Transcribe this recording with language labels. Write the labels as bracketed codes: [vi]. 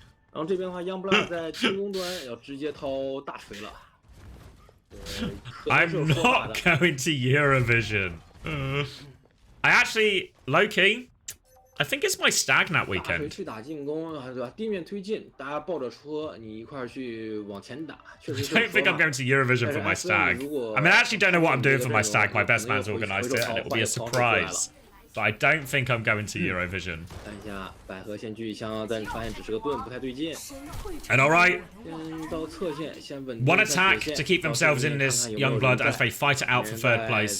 [zh] 然后这边的话 ，Youngblood 在进攻端要直接掏大锤了。 [en] I'm not going to Eurovision. I actually, low-key, I think it's my Stagnat weekend. [zh] 去打进攻，对吧？地面推进，大家抱着车，你一块去往前打。确实 [en] I don't think I'm going to Eurovision for my stag. I mean, I actually don't know what I'm doing for my stag. My best man's organised it, and it'll be a surprise. But I don't think I'm going to Eurovision. [zh] 看一下百合先狙一枪，但是发现只是个盾，不太对劲。 [en] And alright, [zh] 先到侧线，先稳。 [en] one attack to keep themselves in this Youngblood as they fight it out for third place.